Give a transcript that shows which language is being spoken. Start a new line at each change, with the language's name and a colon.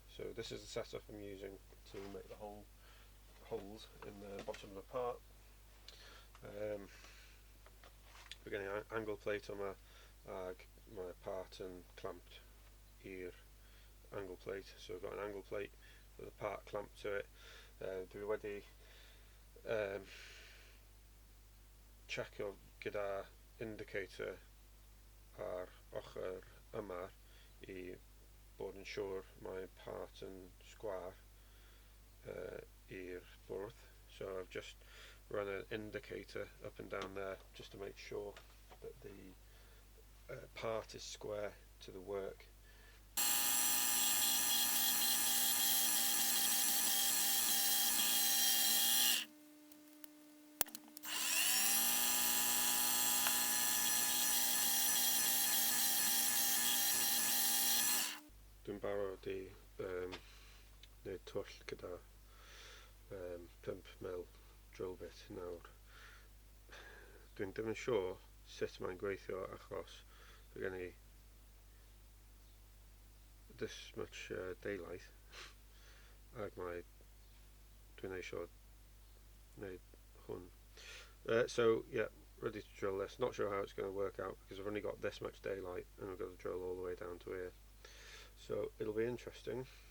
English: So this is the setup I'm using to make the holes in the bottom of the part. We're getting an angle plate on my part and clamped i'r angle plate. So we've got an angle plate with a part clamped to it.
Welsh: Dwi wedi checio gyda indicator ar ochr yma i bod yn siŵr mae part yn sgwar i'r bwrdd.
English: So I've just run an indicator up and down there just to make sure that the part is square to the work.
Welsh: Dwi'n barod i wneud twll gyda 5mm drill bit nawr. Dwi'n ddim yn siŵr sut mae'n gweithio achos mae gen i
English: this much daylight
Welsh: ac dwi'n eisiau wneud hwn.
English: So yeah, ready to drill this. Not sure how it's going to work out because I've only got this much daylight and I've got to drill all the way down to here. So it'll be interesting.